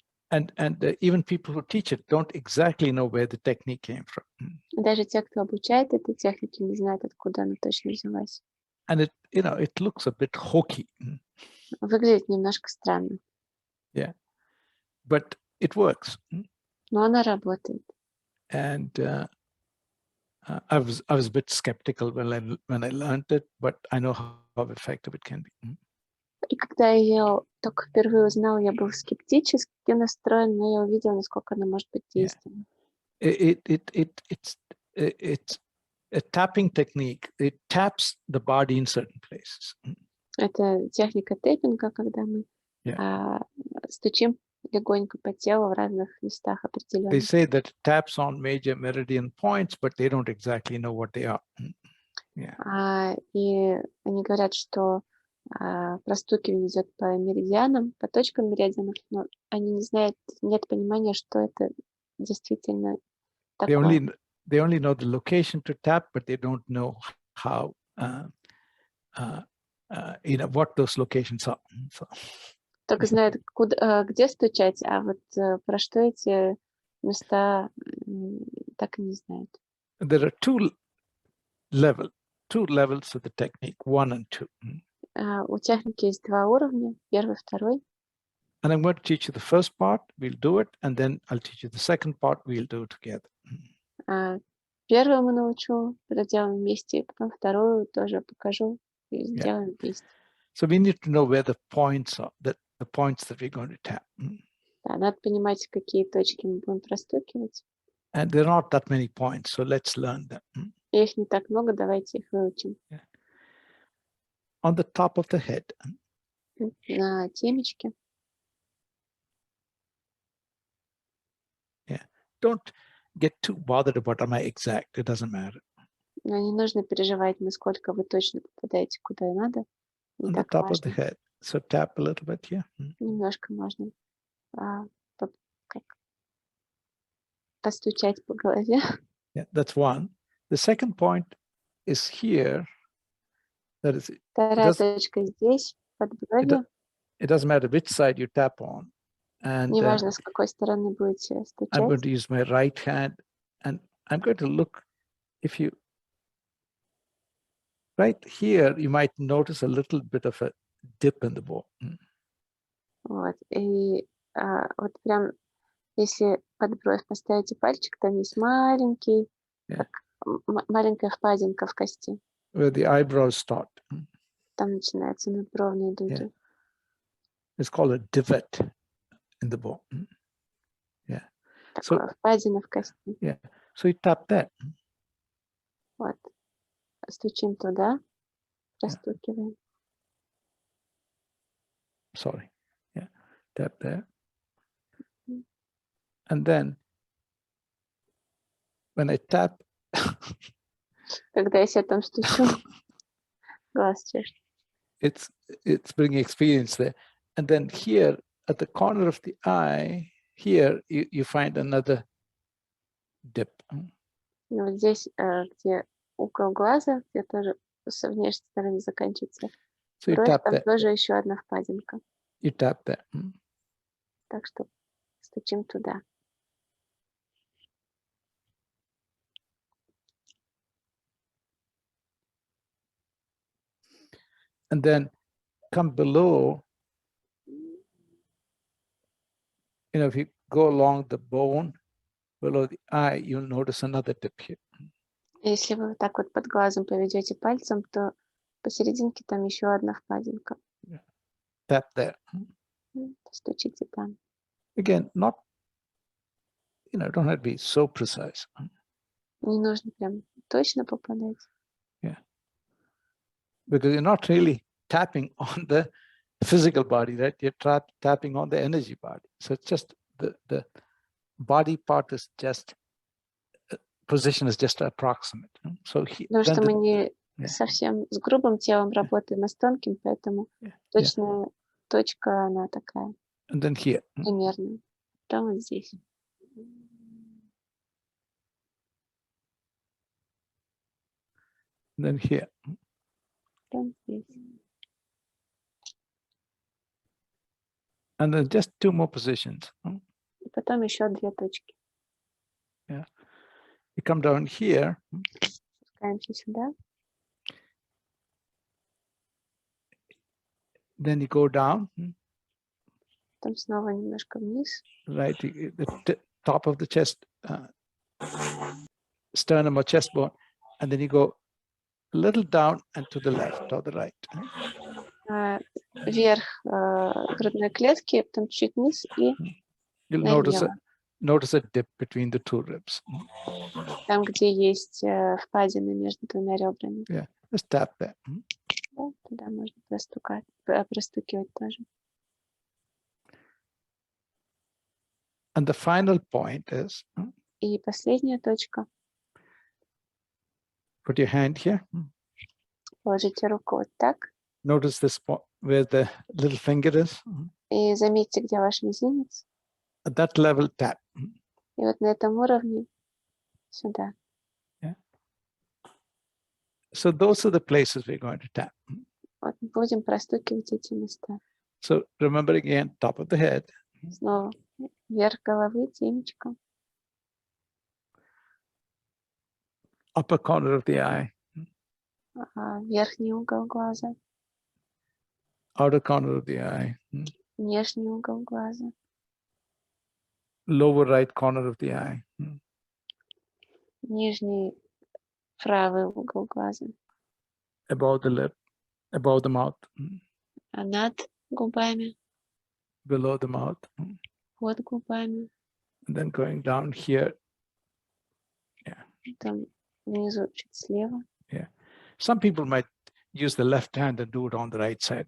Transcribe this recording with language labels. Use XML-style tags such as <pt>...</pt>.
<en>And even people who teach it don't exactly know where the technique came from.</en> <ru>Даже те, кто обучает этой технике, не знают, откуда она точно взялась.</ru> <en>And it looks a bit hokey.</en> <ru>Выглядит немножко странно.</ru> <en>Yeah. But it works.</en> <ru>Но она работает.</ru> <en>And I was a bit skeptical when I learned it, but I know how effective it can be.</en> <ru>И когда я ее только впервые узнала, я был скептически настроен, но я увидела, насколько она может быть действенной.</ru> <en>It's a tapping technique. It taps the body in certain places.</en> <ru>Это техника тэппинга, когда мы стучим легонько по телу в разных местах определенных.</ru> <en>They say that it taps on major meridian points, but they don't exactly know what they are. Yeah.</en> <ru>И они говорят, что простукивание идет по меридианам, по точкам меридианов, но они не знают, нет понимания, что это действительно такое.</ru> <en>They only know the location to tap, but they don't know how, what those locations are. So.</en> <ru>Только знают, где стучать, а вот про что эти места так и не знают.</ru> <en>There are two levels of the technique, 1 and 2.</en> <ru>У техники есть 2 уровня, первый, второй.</ru> <en>And I'm going to teach you the first part, we'll do it, and then I'll teach you the second part, we'll do it together.</en> <ru>Первую мы научу, проделаем вместе, потом вторую тоже покажу и сделаем вместе.</ru> <en>So we need to know where the points are, the points that we're going to tap.</en> <ru>Да, надо понимать, какие точки мы будем простукивать.</ru> <en>And there are not that many points, so let's learn them.</en> <ru>Их не так много, давайте их выучим.</ru> <en>On the top of the head.</en> <ru>На темечке.</ru> <en>Yeah. Don't get too bothered about am I exact. It doesn't matter. Но не нужно переживать, насколько вы точно попадаете куда надо.</en> <ru>Не</ru> <en>On the</en> <ru>так</ru> <en>top</en> <ru>важно.</ru> <en>of the head. So tap a little bit here.</en> <ru>Немножко можно постучать по голове.</ru> <en>Yeah, that's one. The second point is here. That is.</en> <ru>Вторая точка здесь, под бровью.</ru> <en>It doesn't matter which side you tap on. And</en> <ru>неважно, с какой стороны будете стучать.</ru> <en>I'm going to use my right hand, and I'm going to look. If you right here, you might notice a little bit of a dip in the ball.</en> <ru>Вот, и вот прям, если под бровь поставите пальчик, там есть маленький, как маленькая впадинка в кости.</ru> <en>Where the eyebrows start.</en> <ru>Там начинаются надбровные дуги.</ru> <en>It's called a divot in the bone. Yeah.</en> <ru>Такое впадина в кости.</ru> <en>Yeah. So you tap that.</en> <ru>Вот. Стучим туда, простукиваем.</ru> <en>Sorry. Yeah. Tap there. And then when I tap.</en> <ru>Когда я себе там стучу, глаз чешет.</ru> <en>It's bringing experience there. And then here at the corner of the eye, here you find another dip.</en> <ru>И вот здесь, где угол глаза, где тоже со внешней стороны заканчивается бровь, там тоже еще одна впадинка.</ru> <en>You tap that.</en> <ru>Так что стучим туда.</ru> <en>And then come below, if you go along the bone, below the eye, you'll notice another dip here.</en> <ru>Если вы так вот под глазом поведете пальцем, то посерединке там еще одна впадинка.</ru> <en>Tap there.</en> <ru>Стучите там.</ru> <en>Again, not, don't have to be so precise.</en> <ru>Не нужно прям точно попадать.</ru> <en>Yeah. Because you're not really tapping on the physical body, right? You're tapping on the energy body. So it's just the body part is just, position is just approximate. So</en> <ru>потому что мы не совсем с грубым телом работаем, а с тонким, поэтому точная точка, она такая.</ru> <en>And then here.</en> <ru>Примерно. Прямо вот здесь.</ru> <en>then here.</en> <ru>Потом здесь.</ru> <en>And then just 2 more positions.</en> <ru>И потом еще 2 точки.</ru> <en>Yeah. You come down here.</en> <ru>Спускаемся сюда.</ru> <en>Then you go down.</en> <ru>Потом снова немножко вниз.</ru> <en>Right, the top of the chest, sternum or chest bone, and then you go a little down and to the left or the right.</en> <ru>Вверх грудной клетки, потом чуть вниз и</ru> <en>You'll</en> <ru>налево.</ru> <en>notice a dip between the 2 ribs.</en> <ru>Там, где есть впадины между 2 ребрами.</ru> <en>Yeah, just tap there.</en> <ru>Да, туда можно простукивать тоже.</ru> <en>And the final point is,</en> <ru>И последняя точка.</ru> <en>put your hand here.</en> <ru>Положите руку вот так.</ru> <en>Notice this spot where the little finger is.</en> <ru>И заметьте, где ваш мизинец.</ru> <en>At that level, tap.</en> <ru>И вот на этом уровне сюда.</ru> <en>Yeah. So those are the places we're going to tap.</en> <ru>Вот будем простукивать эти места.</ru> <en>So remember again, top of the head.</en> <ru>Снова вверх головы, темечко.</ru> <en>Upper corner of the eye.</en> <ru>Верхний угол глаза.</ru> <en>Outer corner of the eye.</en> <ru>Внешний угол глаза.</ru> <en>Lower right corner of the eye.</en> <ru>Нижний правый угол глаза.</ru> <en>Above the lip, above the mouth.</en> <ru>А над губами.</ru> <en>Below the mouth.</en> <ru>Под губами.</ru> <en>And then going down here. Yeah.</en> <ru>Там внизу чуть слева.</ru> <en>Yeah. Some people might use the left hand and do it on the right side.</en>